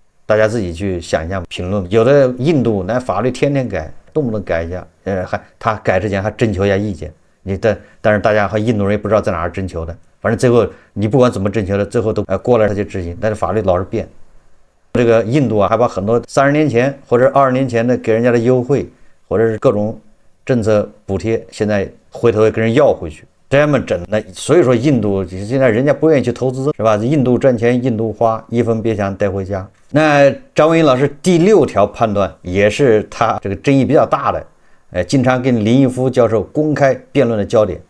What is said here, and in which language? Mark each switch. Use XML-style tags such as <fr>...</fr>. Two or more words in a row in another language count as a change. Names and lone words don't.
<zh>大家自己去想一下評論。有的印度那法律天天改，动不动改一下，他改之前還征求一下意见。但是大家和印度人也不知道在哪儿征求的，反正最后你不管怎麼徵求的，最後都過了他就執行。但是法律老是變。這個印度還把很多30年前或者20年前的給人家的優惠，或者是各種政策補貼，現在回頭跟人要回去，這麼整。那所以說印度現在人家不願意去投資，是吧？印度賺錢印度花，一分別想帶回家。那張文宏老師第6條判斷也是他這個爭議比較大的，經常跟林毅夫教授公開辯論的焦點。</zh>